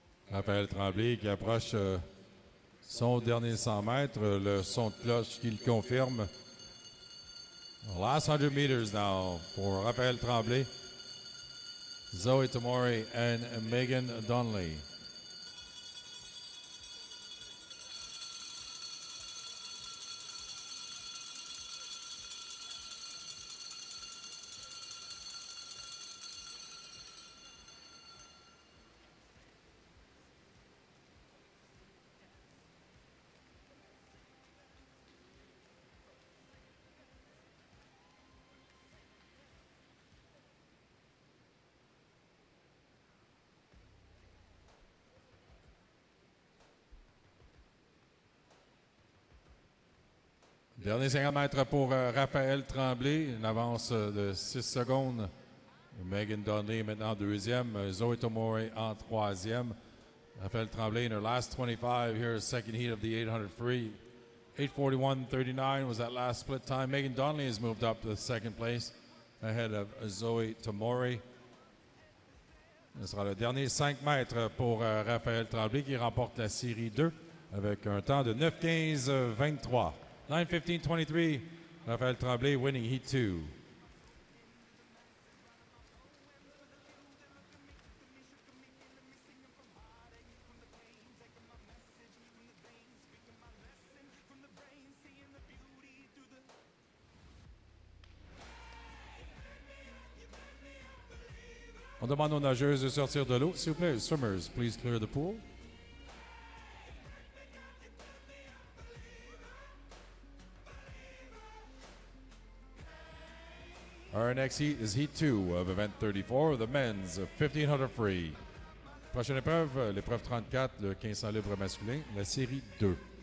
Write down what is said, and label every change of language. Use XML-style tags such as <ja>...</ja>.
<fr>Raphaël Tremblay qui approche son dernier 100 mètres, le son de cloche qui le confirme.</fr> <en>Last 100 meters now for Raphaël Tremblay, Zoe Tomori and Megan Donnelly.</en> <fr>Dernier 50 mètres pour Raphaël Tremblay, une avance de 6 secondes. Megan Donnelly maintenant en deuxième, Zoe Tomori en troisième.</fr> <en>Raphaël Tremblay in her last 25 here, second heat of the 800 free. 8:41.39 was that last split time. Megan Donnelly has moved up to second place ahead of Zoe Tomori.</en> <fr>Ce sera le dernier 5 mètres pour Raphaël Tremblay qui remporte la série 2 avec un temps de 9:15.23.</fr> <en>9:15.23, Raphaël Tremblay winning heat 2.</en> <fr>On demande aux nageuses de sortir de l'eau. S'il vous plaît,</fr> <en>swimmers, please clear the pool. Our next heat is heat 2 of event 34, the men's 1500 free.</en> <fr>Prochaine épreuve, l'épreuve 34, le 1500 libre masculin, la série 2.</fr>